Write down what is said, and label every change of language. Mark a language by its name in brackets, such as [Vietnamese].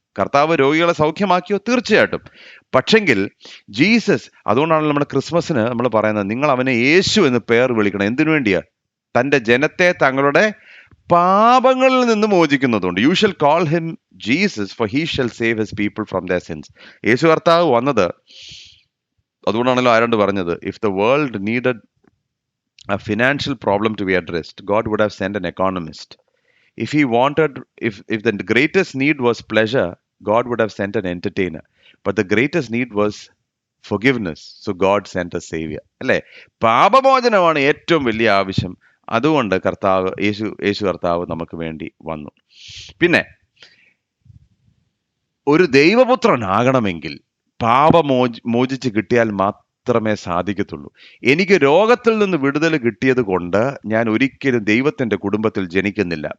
[Malayalam] കർത്താവ് രോഗികളെ സൗഖ്യമാക്കിയോ? തീർച്ചയായിട്ടും. പക്ഷെങ്കിൽ ജീസസ്, അതുകൊണ്ടാണ് നമ്മുടെ ക്രിസ്മസിന് നമ്മൾ പറയുന്നത്, നിങ്ങൾ അവനെ യേശു എന്ന് പേർ വിളിക്കണം. എന്തിനു വേണ്ടിയാ? തൻ്റെ ജനത്തെ തങ്ങളുടെ പാപങ്ങളിൽ നിന്ന് മോചിക്കുന്നതുകൊണ്ട്. [English] You shall call him Jesus for he shall save his people from their sins. [Malayalam] യേശു കർത്താവ് വന്നത് അതുകൊണ്ടാണല്ലോ ആരോട് പറഞ്ഞത്, [English] If the world needed a financial problem to be addressed, God would have sent an economist. If he wanted, if the greatest need was pleasure, God would have sent an entertainer. But the greatest need was forgiveness. So God sent a savior. [Malayalam] അല്ലേ? പാപമോചനമാണ് ഏറ്റവും വലിയ ആവശ്യം. അതുകൊണ്ട് യേശു കർത്താവ് നമുക്ക് വേണ്ടി വന്നു. പിന്നെ ഒരു ദൈവപുത്രനാകണമെങ്കിൽ മോചിച്ച് കിട്ടിയാൽ മാത്രമേ സാധിക്കത്തുള്ളൂ. എനിക്ക് രോഗത്തിൽ നിന്ന് വിടുതൽ കിട്ടിയത് കൊണ്ട് ഞാൻ ഒരിക്കലും ദൈവത്തിന്റെ കുടുംബത്തിൽ ജനിക്കുന്നില്ല.